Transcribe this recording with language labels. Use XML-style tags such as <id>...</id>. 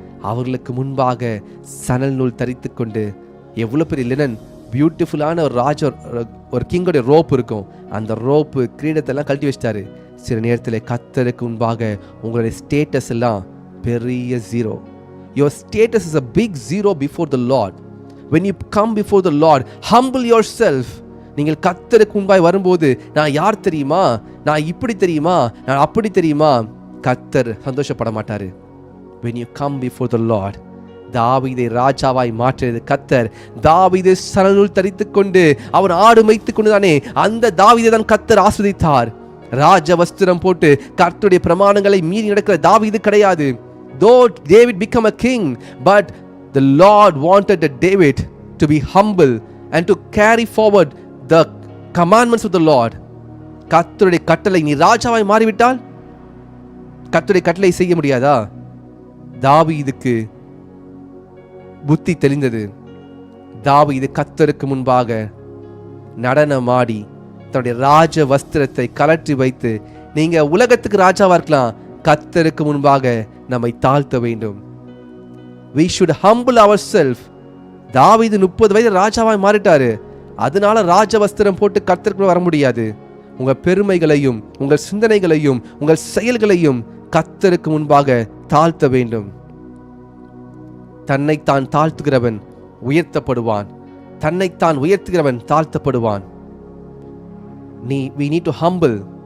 <ta>அவர்களுக்கு முன்பாக சணல் நூல் தரித்து கொண்டு, எவ்வளோ பெரிய லினன் பியூட்டிஃபுல்லான ஒரு ராஜா, ஒரு கிங்கோடைய ரோப் இருக்கும், அந்த ரோப்பு கிரீடத்தெல்லாம் கழட்டி வச்சிட்டாரு. சில நேரத்தில் கர்த்தருக்கு முன்பாக உங்களுடைய ஸ்டேட்டஸ் எல்லாம் பெரிய zero.</ta> <en>Your status is a big zero before the Lord. When you come before the Lord, humble yourself.</en> <ta>நீங்கள் கர்த்தருக்கு முன்பாய் வரும்போது, நான் யார் தெரியுமா, நான் இப்படி தெரியுமா, நான் அப்படி தெரியுமா, கர்த்தர் சந்தோஷப்பட மாட்டாரு.</ta> <en>When you come before the Lord,</en> <ta>தாவீதை ராஜாவாய் மாற்றியது கர்த்தர். தாவீது சணல் தரித்து கொண்டு அவன் ஆடு மேய்த்து கொண்டு தானே அந்த தாவீதை தான் கர்த்தர் ஆஸ்வதித்தார். ராஜ வஸ்திரம் போட்டு கர்த்தருடைய பிரமாணங்களை மீறி நடக்கிற தாவீது கிடையாது.</ta> <en>Though David became a king, but the Lord wanted David to be humble and to carry forward the commandments of the Lord.</en> <ta>கர்த்தருடைய கட்டளை, நீ ராஜாவாய் மாறிவிட்டால் கர்த்தருடைய கட்டளை செய்ய முடியாதா? தாவீதுக்கு புத்தி தெளிந்தது. தாவீது கர்த்தருக்கு முன்பாக நடனமாடி தன்னுடைய ராஜ வஸ்திரத்தை கலற்றி வைத்து, நீங்க உலகத்துக்கு ராஜாவா இருக்கலாம், கர்த்தருக்கு முன்பாக நம்மை தாழ்த்த வேண்டும்.</ta> <en>We should humble ourselves.</en> <ta>தாவீது 30 வயது ராஜாவாய் மாறிட்டாரு. அதனால ராஜ வஸ்திரம் போட்டு கர்த்தருக்கு வர முடியாது. உங்க பெருமைகளையும் உங்கள் சிந்தனைகளையும் உங்கள் செயல்களையும் கர்த்தருக்கு முன்பாக தாழ்த்த வேண்டும். தன்னைத்தான் தாழ்த்துகிறவன் உயர்த்தப்படுவான், தன்னைத்தான் உயர்த்துகிறவன் தாழ்த்தப்படுவான்.</ta> <en>We need to humble.</en>